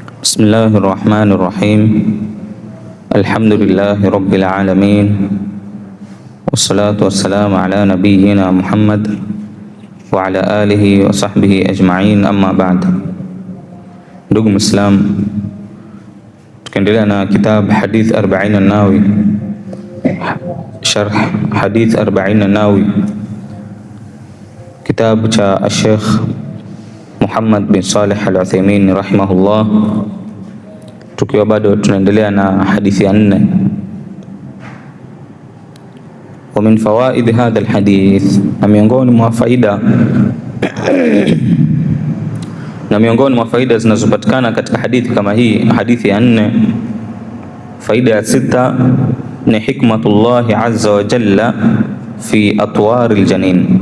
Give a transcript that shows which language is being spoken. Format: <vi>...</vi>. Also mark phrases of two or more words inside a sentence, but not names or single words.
<ar>بسم الله الرحمن الرحيم. الحمد لله رب العالمين. والصلاة والسلام على نبينا محمد وعلى آله وصحبه أجمعين، أما بعد.</ar> <sw>Ndugu Muislam, tukiendelea na kitab Hadith 40 an-Nawawi, sharh Hadith 40 an-Nawawi, kitabu cha Sheikh Muhammad bin Salih al-Uthaymeen rahimahullah, tukiwa bado tunaendelea na hadithi ya 4.</sw> <ar>ومن فوائد هذا الحديث,</ar> <sw>na miongoni mwa faida zinazopatikana katika hadithi kama hii, hadithi ya 4, faida ya 6 ni</sw> <ar>حكمة الله عز وجل في أطوار الجنين.</ar>